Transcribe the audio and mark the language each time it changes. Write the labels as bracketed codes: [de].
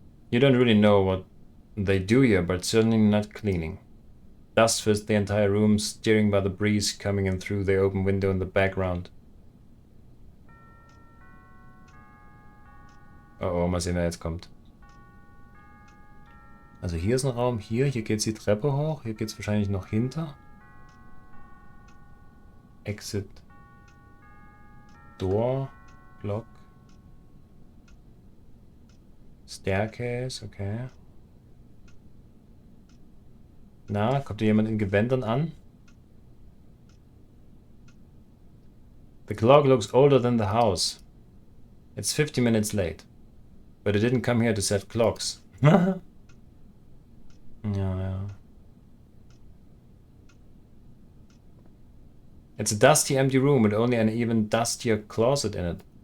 [en] You don't really know what they do here, but certainly not cleaning. Dust fills the entire room, steering by the breeze coming in through the open window in the background. [de] Oh, mal sehen, wer jetzt kommt. Also hier ist ein Raum, hier geht's die Treppe hoch, hier geht's wahrscheinlich noch hinter. [en] Exit. Door. Clock. Staircase, okay. [de] Na, kommt hier jemand in Gewändern an? [en] The clock looks older than the house. It's 50 minutes late. But it didn't come here to set clocks. [de] Ja, ja. [en] It's a dusty, empty room with only an even dustier closet in it.